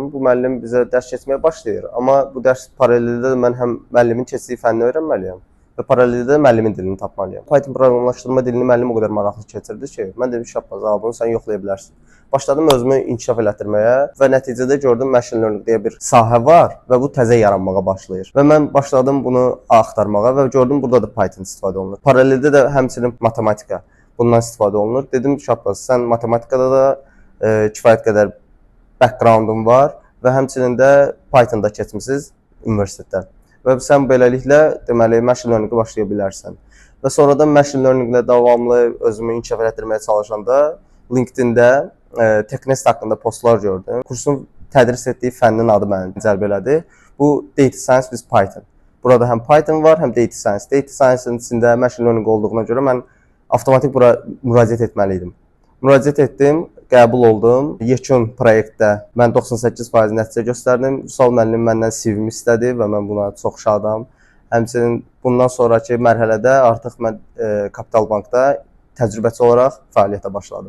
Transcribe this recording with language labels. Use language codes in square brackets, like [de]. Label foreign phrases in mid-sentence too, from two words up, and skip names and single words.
[az] Bu müəllim bizə dərs keçməyə başlayır. Amma bu dərs paraleldə də mən həm müəllimin keçdiyi fənni öyrənməliyəm və paraleldə də müəllimin dilini tapmalıyam. Python proqramlaşdırma dilini müəllim o qədər maraqlı keçirdi ki, mən dedim şapaz, bunu sən yoxlaya bilərsən. Başladım özümü inkişaf elətdirməyə və nəticədə gördüm [en] machine learning [az] deyə bir sahə var və bu təzə yaranmağa başlayır. Və mən başladım bunu axtarmağa və gördüm burada da Python istifadə olunur. Paraleldə də həmçinin matematika bundan istifadə olunur. Dedim şapaz, sən matematikada da kifayət qədər backgroundun var və həmçinin də Pythonda keçmisiniz universitetdə. Və sən beləliklə deməli [en] machine learning- [az] ə başlaya bilərsən. Və sonradan [en] machine learning- [az] lə davamlı özümü inkişaf etdirməyə çalışanda LinkedIn-də Technest haqqında postlar gördüm. Kursun tədris etdiyi fənnin adı məni cəlb elədi. Bu Data Science with Python. Burada həm Python var, həm [en] Data Science. Data Science- [az] ın içində [en] machine learning [az] olduğuna görə mən avtomatik bura müraciət etməli idim. Müraciət etdim, qəbul oldum. Yekun proyektdə mən 98% nəticə göstərdim. Vüsal müəllim məndən CV-mi istədi və mən buna çox şadam. Həmçinin bundan sonraki mərhələdə artıq mən Kapital Bankda təcrübəçi olaraq fəaliyyətə başladım.